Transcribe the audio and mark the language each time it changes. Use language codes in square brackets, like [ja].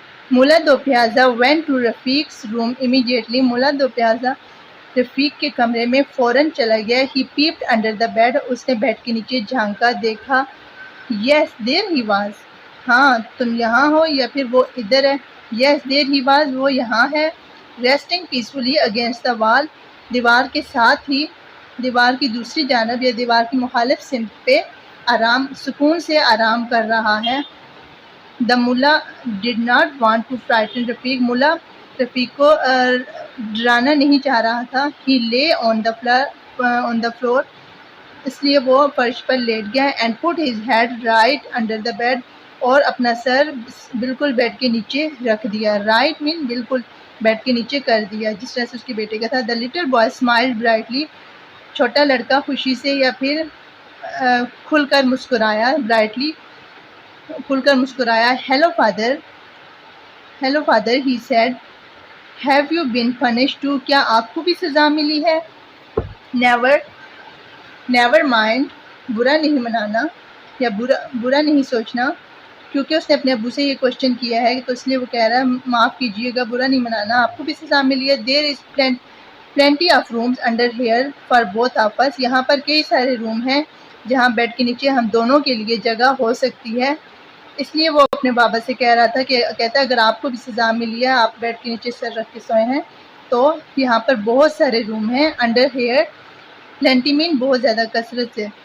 [en] Mulla Do Piyaza went to Rafiq's room immediately. [ur] ملا دو پیازا رفیق کے کمرے میں فوراً چلا گیا. [en] he peeped under the bed. [ur] اس نے بیڈ کے نیچے جھانکا. دیکھا. [en] yes there he was. [ur] ہاں تم یہاں ہو یا پھر وہ ادھر ہے. [en] yes there he was. [ur] وہ یہاں ہے. [en] resting peacefully against the wall. [ur] دیوار کے ساتھ ہی دیوار کی دوسری جانب یا دیوار کی مخالف سمت پہ سکون سے آرام کر رہا ہے. [en] The mullah did not want to frighten Rafiq. [ur] ملا رفیق کو ڈرانا نہیں چاہ رہا تھا. [en] he lay on the floor. [ur] اس لیے وہ فرش پر لیٹ گیا. [en] and put his head right under the bed. [ur] اور اپنا سر بالکل بیڈ کے نیچے رکھ دیا. [en] right mean [ur] بالکل بیڈ کے نیچے کر دیا جس طرح سے اس کے بیٹے کا تھا. [en] the little boy smiled brightly. [ur] چھوٹا لڑکا خوشی سے یا پھر کھل کر مسکرایا. [en] brightly [ur] کھل کر مسکرایا. [en] Hello father he said. have you been punished too. [ur] کیا آپ کو بھی سزا ملی ہے. [en] never mind. [ur] برا نہیں منانا یا برا نہیں سوچنا. کیونکہ اس نے اپنے ابو سے یہ کوشچن کیا ہے تو اس لیے وہ کہہ رہا ہے معاف کیجیے گا برا نہیں منانا آپ کو بھی سزا ملی ہے. [en] there is plenty of rooms under here for both of us. [ur] یہاں پر کئی سارے روم ہیں جہاں بیڈ کے نیچے ہم دونوں کے لیے جگہ ہو سکتی ہے. اس لیے وہ اپنے بابا سے کہہ رہا تھا کہ کہتا ہے اگر آپ کو بھی سزا ملی ہے آپ بیڈ کے نیچے سر رکھ کے سوئے ہیں تو یہاں پر بہت سارے روم ہیں. [en] under here plenty men [ur] بہت زیادہ کثرت سے.